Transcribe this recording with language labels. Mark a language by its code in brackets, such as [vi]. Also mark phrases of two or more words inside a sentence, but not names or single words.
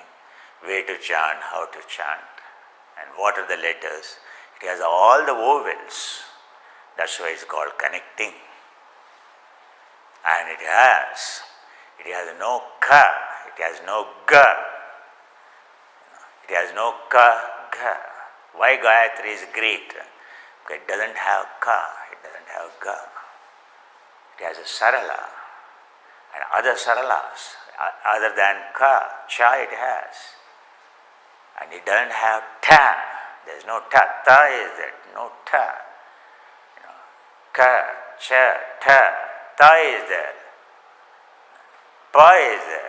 [en] Way to chant, how to chant, and what are the letters. It has all the vowels. That's why it's called connecting. And it has no ka, it has no ga. It has no ka, ga. Why Gayatri is great? Because it doesn't have ka, it doesn't have ga. It has a sarala and other saralas other than ka, cha it has. And it doesn't have ta. There is no ta. Ta is there, no ta. Ka, cha, ta. Ta is there. Pa is there.